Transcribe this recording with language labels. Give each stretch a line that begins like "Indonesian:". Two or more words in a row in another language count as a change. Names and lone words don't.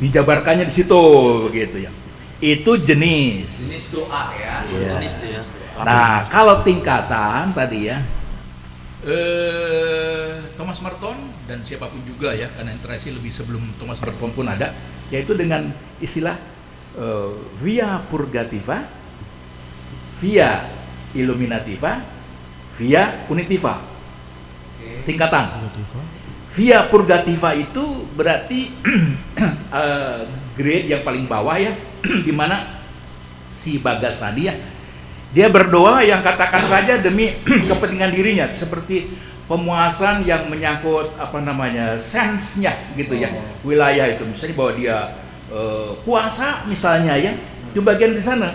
Indonesian: Dijabarkannya di situ begitu ya. Itu jenis. Jenis doa ya. Iya. Jenis tuh ya. Nah, kalau tingkatan tadi ya, Thomas Merton dan siapapun juga ya, karena interaksi lebih sebelum Thomas Merton pun ada, yaitu dengan istilah
Latin: via purgativa, via illuminativa, via unitiva.
Indonesian: Tingkatan.
Latin: Via purgativa
Indonesian: itu berarti grade yang paling bawah ya, di mana si Bagas tadi ya, dia berdoa yang katakan saja demi kepentingan dirinya, seperti pemuasan yang menyangkut apa namanya sense-nya gitu ya, wilayah itu misalnya bahwa dia puasa misalnya ya, itu bagian di sana.